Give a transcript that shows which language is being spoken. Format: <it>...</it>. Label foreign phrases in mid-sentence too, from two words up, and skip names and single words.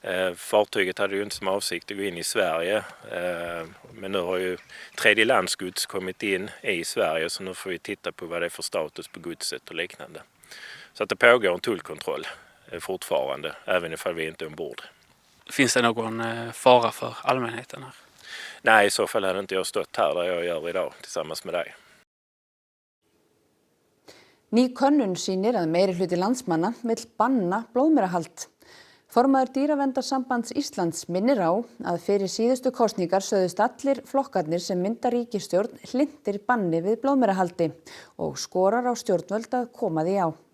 <sv>Fartyget hade ju inte som avsikt att gå in i Sverige, men nu har ju tredje landsgods kommit in i Sverige, så nu får vi titta på vad det är för status på godset och liknande. Så att det pågår en tullkontroll fortfarande, även ifall vi inte är ombord. Finns det någon fara för allmänheten här? Nej, i så fall hade inte jag stått här där jag gör idag tillsammans med dig.</sv> <is>Ný könnun sýnir að meiri hluti landsmanna vill banna blóðmerahald. Formaður Dýraverndarsambands Íslands minnir á að fyrir síðustu kosningar sögðust allir flokkarnir sem mynda ríkisstjórn hlynntir banni við blóðmerahaldi og skorar á stjórnvöld að koma því á.</is>